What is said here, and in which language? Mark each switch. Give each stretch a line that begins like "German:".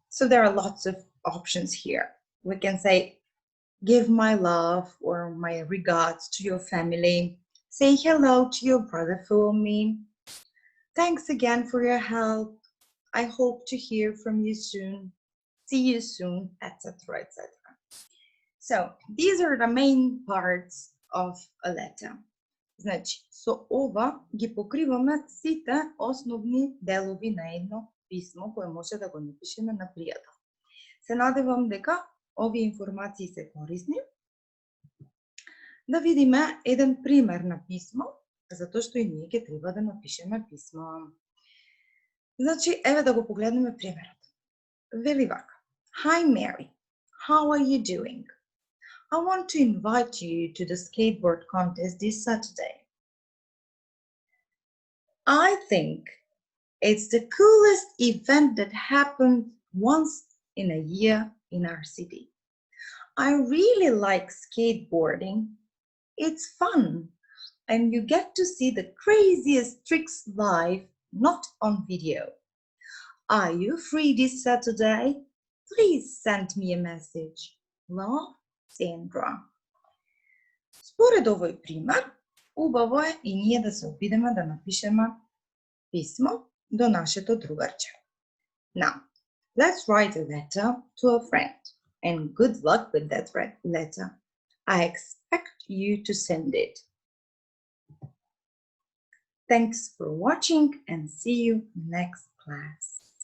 English: So there are lots of options here. We can say, give my love or my regards to your family. Say hello to your brother for me. Thanks again for your help. I hope to hear from you soon. See you soon, etc., etc. So these are the main parts of a letter.
Macedonian: Значи, со ова ги покриваме сите основни делови на едно писмо кое може да го напишеме на пријател. Се надевам дека овие информации се корисни. Да видиме еден пример на писмо, затоа што и ние ќе треба да напишеме писмо. Значи, еве да го погледнеме примерот. Вели вака.
English: Hi Mary, how are you doing? I want to invite you to the skateboard contest this Saturday. I think it's the coolest event that happened once in a year in our city. I really like skateboarding. It's fun and you get to see the craziest tricks live, not on video. Are you free this Saturday? Please send me a message. Love, Sandra.
Macedonian: Според овој пример, убаво е и ние да се обидеме да напишеме писмо до нашето другарче.
English: Now, let's write a letter to a friend and good luck with that letter. I expect you to send it. Thanks for watching and see you next class.